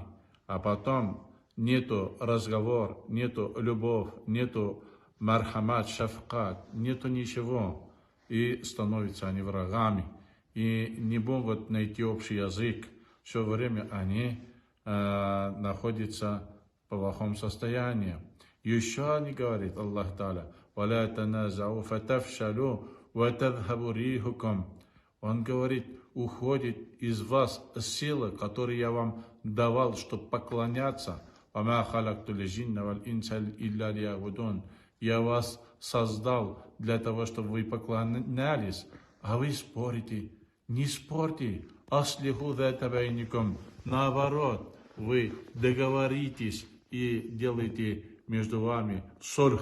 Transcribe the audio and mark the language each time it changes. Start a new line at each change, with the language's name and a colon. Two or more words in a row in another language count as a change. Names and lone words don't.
Russian: А потом нету разговор, нету любовь, нету мархамат, шафкат, нету ничего. И становятся они врагами. И не могут найти общий язык. Все время они находятся в плохом состоянии. Еще не говорит Аллах Та'аля:
Arabic: «ولا تنازعوا فتفشلوا وتذهب ريحكم».
Russian: Он говорит: уходит из вас сила, которую я вам давал, чтобы поклоняться.
Arabic: «وما خلقت الجن والإنس إلا ليعبدون».
Russian: Я вас создал для того, чтобы вы поклонялись, а вы спорите. Не спорьте.
Arabic: أصلحوا ذات بينكم.
Russian: Наоборот, вы договоритесь и делаете между вами сульх.